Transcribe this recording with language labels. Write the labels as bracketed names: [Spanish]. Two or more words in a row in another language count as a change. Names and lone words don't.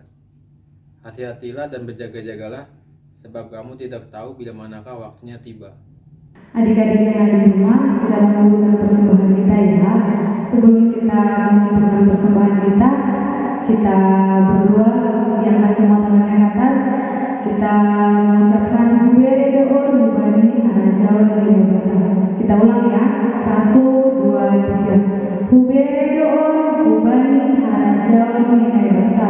[Indonesian] Hati-hatilah dan berjaga-jagalah, sebab kamu tidak tahu bila manakah waktunya tiba. Adik-adik yang ada di rumah, kita mengumpulkan persembahan kita ya. Sebelum kita mengumpulkan persembahan kita berdoa, diangkat semua tangannya ke atas. Kita mengucapkan [Batak Simalungun] Hubere doon hubani harajaon linebata. [Indonesian] Kita ulang ya, 1, 2, 3. [Batak Simalungun] Hubere doon hubani harajaon linebata.